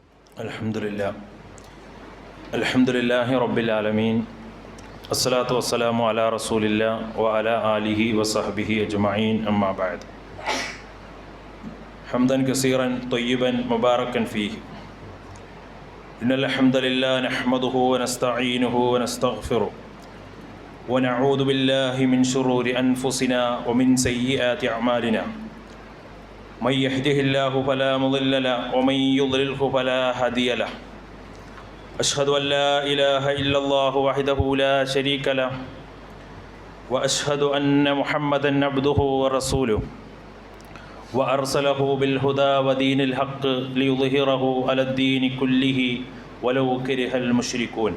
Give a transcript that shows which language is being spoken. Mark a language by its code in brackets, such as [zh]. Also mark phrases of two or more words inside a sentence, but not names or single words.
[ar] الحمد لله رب العالمين الصلاة والسلام على رسول الله و على آله وصحبه أجمعين أما بعد. حمدا كثيرا طيبا مباركا فيه. إن الحمد لله نحمده و نستعينه و نستغفره و نعوذ بالله من شرور أنفسنا و من سيئات أعمالنا. من يهده الله فلا مضل له ومن يضلله فلا هادي له. أشهد أن لا إله إلا الله وحده لا شريك له وأشهد أن محمدا عبده ورسوله وأرسله بالهدى ودين الحق ليظهره على الدين كله ولو كره المشركون.